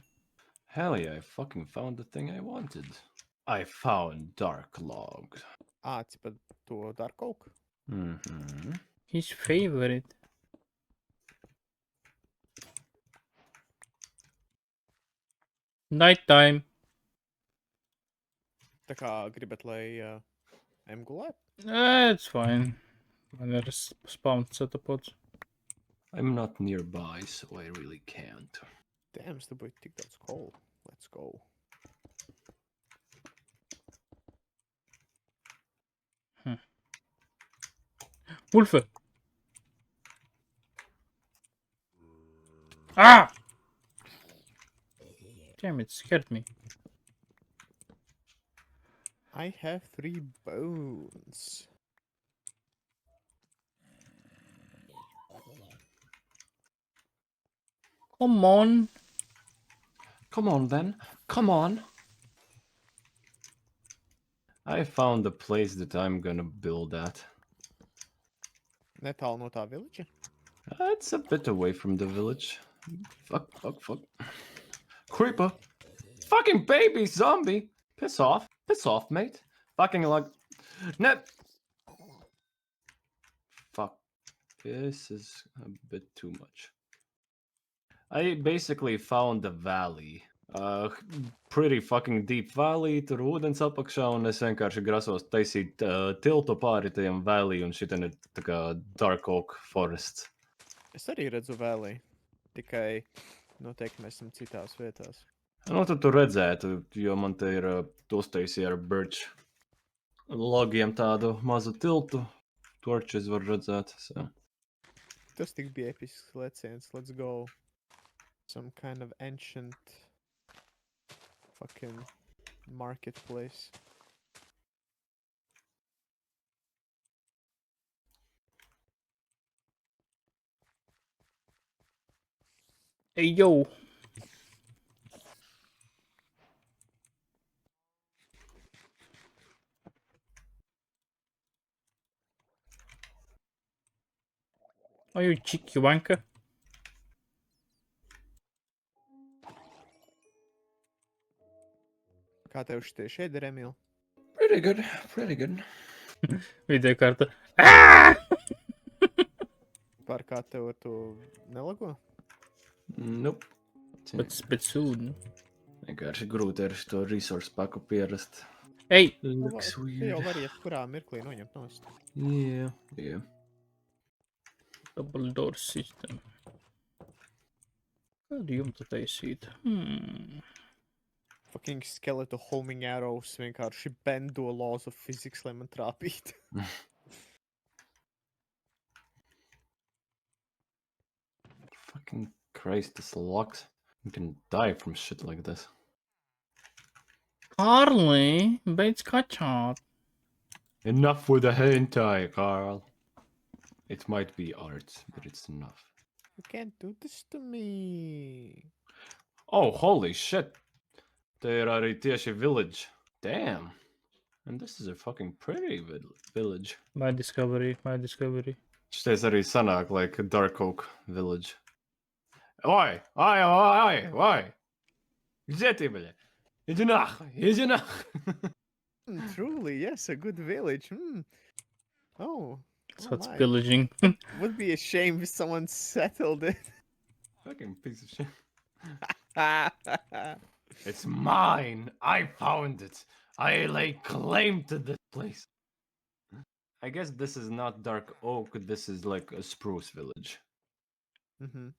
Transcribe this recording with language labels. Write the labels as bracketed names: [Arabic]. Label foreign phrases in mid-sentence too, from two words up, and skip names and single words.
[English] Hell yeah, I fucking found the thing I wanted. I found dark logs. [Latvian] Tipa to [English] dark oak. Mm-hmm. His favorite. Nighttime. [Latvian] Tā kā gribat, lai ejam gulēt? [English] It's fine. [Latvian] Man ir spawn setupots. [English] I'm not nearby, so I really can't. Damn, [Latvian] es dabūju tik daudz coal. [English] Let's go. Wolfe! Ah! Damn, it scared me. I have 3 bones. Come on. Come on then. Come on. I found the place that I'm gonna build at. [Latvian] Netālu no tā village'a. [English] It's a bit away from the village. Fuck, fuck, fuck. Creeper. Fucking baby zombie. Piss off. Piss off, mate. Fucking like. No. Fuck. This is a bit too much. I basically found a valley. Pretty fucking deep valley, [Latvian] tur ūdens apakšā, un es vienkārši grasos taisīt tiltu pāri tajam valley, un šitan ir tā kā Dark Oak Forest. Es arī redzu valley. Tikai noteikti mēs esam citās vietās. Nu, tad tu redzētu, jo man te ir uztaisīja ar birch logiem tādu mazu tiltu. Torches var redzēt. So. Tas tik bija episks leciens. [English] Let's go. Some kind of ancient fucking marketplace. Hey, yo. Are you cheeky wanker? [Latvian] Kā tev šitie šeit ir, Emil? [English] Pretty good, pretty good. [Latvian] Video karta. Ah! Par kā tev ar to nelago? [English] Nope. But soon. [Latvian] Vienkārši grūti ar šo resource paku pierast. [English] Hey! Looks [Latvian] Tu jau [English] weird. [Latvian] vari jebkurā mirklī noņemt nost. [English] Yeah, yeah. Double door system. [Latvian] Kādu jumtu taisīt? Fucking skeletu [English] homing arrows [Latvian] vienkārši bendo [English] laws of physics, [Latvian] lai man trāpītu. [English] Fucking Christ, this locked. You can die from shit like this. Harley, beidz kačāt. Enough with the hentai, Carl. It might be art, but it's enough. You can't do this to me. Oh, holy shit. [Latvian] Te ir arī tieši village. Damn. [English] And this is a fucking pretty village. My discovery. [Latvian] Šitais arī sanāk [English] like a Dark Oak village. [Russian] Oi! Где ты, бля? Иди нахуй! [English] Truly, yes, a good village. Oh. So oh it's my. pillaging. Would be a shame if someone settled it. Fucking piece of shit. It's mine! I found it! I lay claim to this place. I guess this is not Dark Oak, this is like a spruce village.